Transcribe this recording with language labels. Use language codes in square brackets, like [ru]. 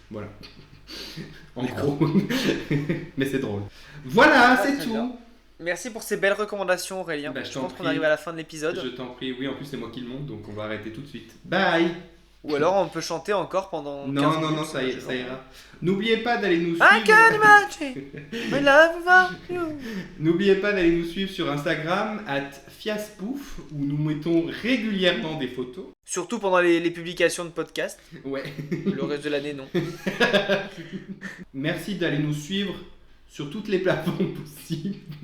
[fr] Voilà. En gros. Mais c'est drôle. Voilà, c'est tout. Bien. Merci pour ces belles recommandations Aurélien. Bah, je pense qu'on arrive à la fin de l'épisode. Je t'en prie, oui en plus c'est moi qui le monte donc on va arrêter tout de suite. Bye. Ou alors on peut chanter encore pendant 15 minutes. Non, ça ira. N'oubliez pas d'aller nous suivre. [en] I can imagine my love without you. [fr] N'oubliez pas d'aller nous suivre sur Instagram @fiaspouf où nous mettons régulièrement des photos. Surtout pendant les publications de podcasts. Ouais. Le reste de l'année non. Merci d'aller nous suivre sur toutes les plateformes possibles.